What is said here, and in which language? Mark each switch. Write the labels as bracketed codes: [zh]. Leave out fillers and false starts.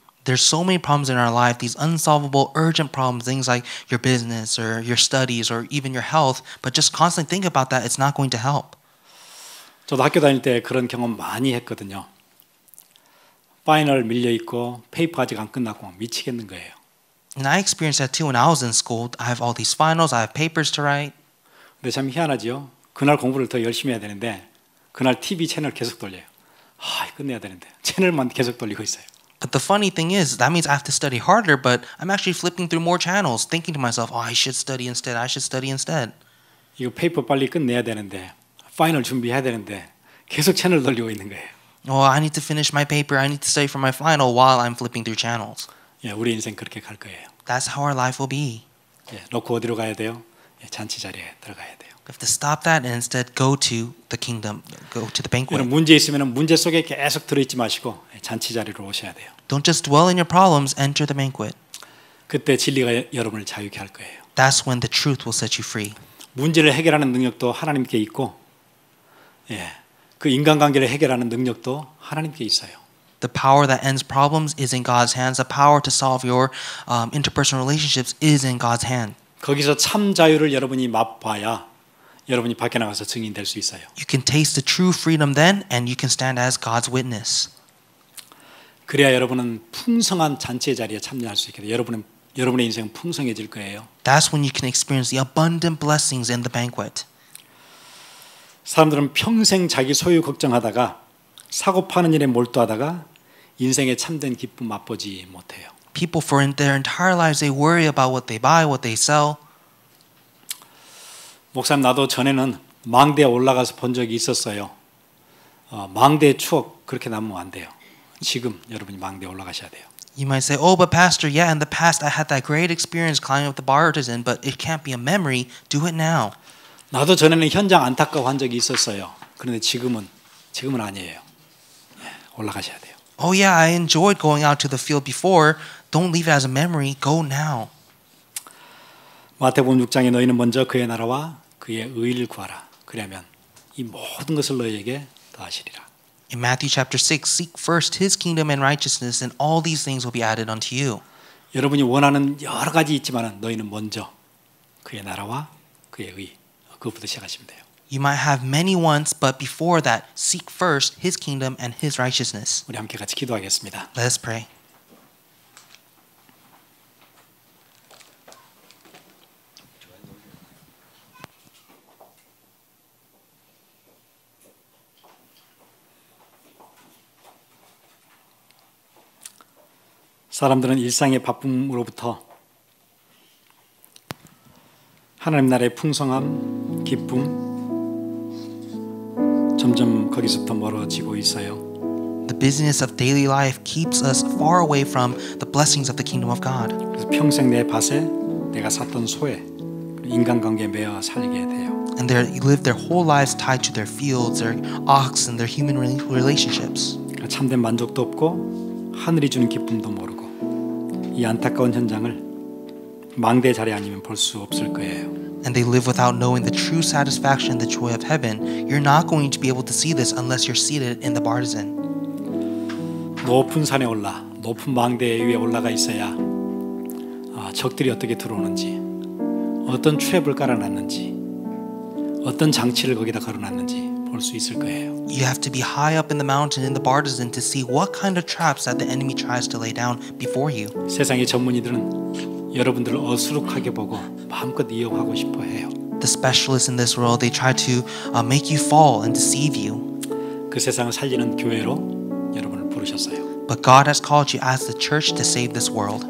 [en] There's so many problems in our life, these unsolvable, urgent problems, things like your business or your studies or even your health, but just constantly think about that, it's not going to help. [ko] 저도 학교 다닐 때 그런 경험 많이 했거든요. 파이널 밀려 있고 페이퍼 아직 안 끝났고 미치겠는 거예요. [en] And I experienced that too when I was in school. I have all these finals, I have papers to write. [ko] 근데 참 희한하죠. 그날 공부를 더 열심히 해야 되는데 그날 TV 채널 계속 돌려요. 끝내야 되는데 채널만 계속 돌리고 있어요. [en] But the funny thing is, that means I have to study harder, but I'm actually flipping through more channels, thinking to myself, I should study instead, I should study instead. [ko] 이거 페이퍼 빨리 끝내야 되는데 파이널 준비해야 되는데 계속 채널 돌리고 있는 거예요. [en] Oh, I need to finish my paper, I need to study for my final while I'm flipping through channels. [ko] 예, 우리 인생 그렇게 갈 거예요. [en] That's how our life will be. [ko] 예, 놓고 어디로 가야 돼요? 잔치 자리에 들어가야 돼요. [en] We have to stop that and instead go to the kingdom, go to the banquet. [ko] 문제 있으면 문제 속에 계속 들어있지 마시고 잔치 자리로 오셔야 돼요. [en] Don't just dwell in your problems, enter the banquet. [ko] 그때 진리가 여러분을 자유케 할 거예요. [en] That's when the truth will set you free. [ko] 문제를 해결하는 능력도 하나님께 있고, 그 인간관계를 해결하는 능력도 하나님께 있어요. [en] The power that ends problems is in God's hands. The power to solve your interpersonal relationships is in God's hand. [ko] 거기서 참 자유를 여러분이 맛봐야 여러분이 밖에 나가서 증인 될 수 있어요. [en] You can taste the true freedom then, and you can stand as God's witness. [ko] 그래야 여러분은 풍성한 잔치의 자리에 참여할 수 있게 돼요. 여러분의 인생은 풍성해질 거예요. [en] That's when you can experience the abundant blessings in the banquet. [ko] 사람들은 평생 자기 소유 걱정하다가 사고 파는 일에 몰두하다가 인생의 참된 기쁨 맛보지 못해요. [en] People for their entire lives they worry about what they buy, what they sell. [ko] 목사님 나도 전에는 망대에 올라가서 본 적이 있었어요. 망대의 추억 그렇게 남으면 안 돼요. 지금 여러분이 망대에 올라가셔야 돼요. [en] You might say, "Oh, but pastor, yeah, in the past I had that great experience climbing up the partisan, but it can't be a memory. Do it now." [ko] 나도 전에는 현장 안타까워한 적이 있었어요. 그런데 지금은 아니에요. 올라가셔야 돼요. [en] Oh yeah, I enjoyed going out to the field before. Don't leave it as a memory. Go now. [ko] 마태복음 6장에 너희는 먼저 그의 나라와 그의 의를 구하라. 그러면 이 모든 것을 너희에게 더하시리라. [en] In Matthew chapter 6, seek first his kingdom and righteousness, and all these things will be added unto you. [ko] 여러분이 원하는 여러 가지 있지만 너희는 먼저 그의 나라와 그의 의 그것부터 시작하시면 돼요. [en] You might have many wants, but before that, seek first his kingdom and his righteousness. [ko] 우리 함께 같이 기도하겠습니다. [en] Let us pray. [ko] 사람들은 일상의 바쁨으로부터 하나님 나라의 풍성함, 기쁨 점점 거기서부터 멀어지고 있어요. [en] The busyness of daily life keeps us far away from the blessings of the kingdom of God. [ko] 그래서 평생 내 밭에 내가 샀던 소에 인간관계에 매여 살게 돼요. [en] And they live their whole lives tied to their fields, their ox, and their human relationships. [ko] 참된 만족도 없고 하늘이 주는 기쁨도 모르고 이 안타까운 현장을 망대 자리 아니면 볼 수 없을 거예요. [en] And they live without knowing the true satisfaction and the joy of heaven. You're not going to be able to see this unless you're seated in the partisan. [ko] 높은 산에 올라 높은 망대 위에 올라가 있어야 적들이 어떻게 들어오는지 어떤 트랩을 깔아놨는지 어떤 장치를 거기다 걸어놨는지 볼 수 있을 거예요. [en] You have to be high up in the mountain in the partisan to see what kind of traps that the enemy tries to lay down before you. [ko] 세상의 전문의들은 여러분들을 어수룩하게 보고 마음껏 이용하고 싶어 해요. [en] The specialists in this world, they try to make you fall and deceive you. [ko] 그 세상을 살리는 교회로 여러분을 부르셨어요. [en] But God has called you as the church to save this world.